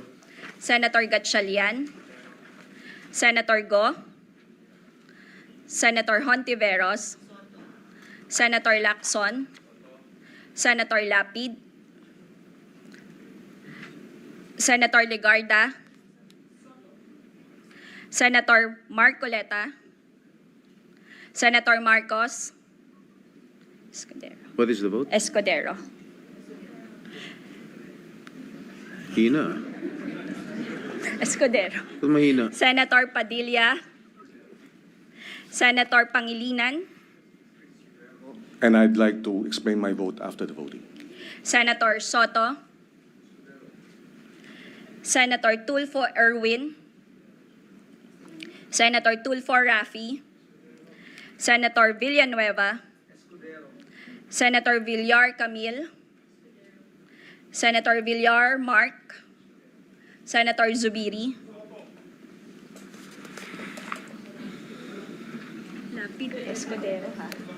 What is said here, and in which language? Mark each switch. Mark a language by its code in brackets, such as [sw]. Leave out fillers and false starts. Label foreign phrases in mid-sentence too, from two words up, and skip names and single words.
[en] Senator Gatchalian, Senator Go, Senator Hontiveros, Senator Lacson, Senator Lapid, Senator Legarda, Senator Marcoleta, Senator Marcos, Escudero. what is the vote? Escudero. [tl] Hina. Escudero. Ba't mahina? [en] Senator Padilla, Senator Pangilinan, And I'd like to explain my vote after the voting. Senator Sotto, Senator Tulfo Erwin, Senator Tulfo Rafi, Senator Villanueva, Senator Villar Camille, Senator Villar Mark, Senator Zubiri, Lapid Escudero, ha?